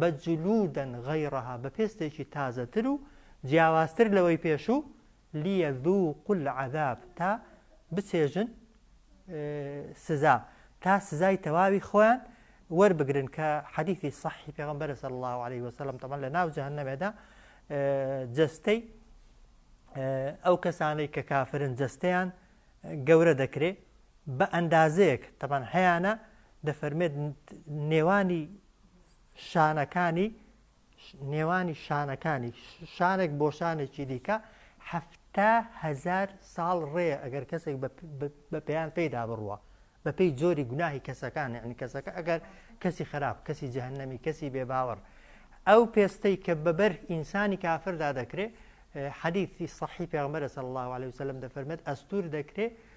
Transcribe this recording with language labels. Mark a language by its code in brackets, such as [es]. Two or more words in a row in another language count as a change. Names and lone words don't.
[ckb] جلودەن غەیڕەها بە پێستێکی تازەتر و جیاوازتر لەوەی پێشوو [ar] لیەذوقوا العەذاب [ckb] تا بچێژن سزا تا سزای تەواوی خۆیان وەربگرن کە حەدیثی صحی پێغەمبەر [ar] صلی الله عليه وسلم [ckb] طبعا لە ناو جەهەنەمێدا جەستەی ئەو کەسانەی کە کافرن جەستەیان گەورە دەکرێت بە ئەندازەیەک طبعا هەیانە دەفەرمێت نێوانی شانەکانی شانێک بۆ شانێکی دیکە 7,000 ساڵ ڕێ ئەگەر کەسێک بە پێیان پێیدا بڕوە بە پێی جۆری گوناهی کەسەکان یعنی کەسەکە ئەگەر کەسی خراپ کەسی جەهەنەمی کەسی بێباوەڕ ئەو پێستەی کە بەبەر ئینسانی کافردا دەکرێت حەدیثی صحی پێغەمبەر [ar] صلی الله عليه وسلم [ckb] دەفەرمێت ئەستور دەکرێت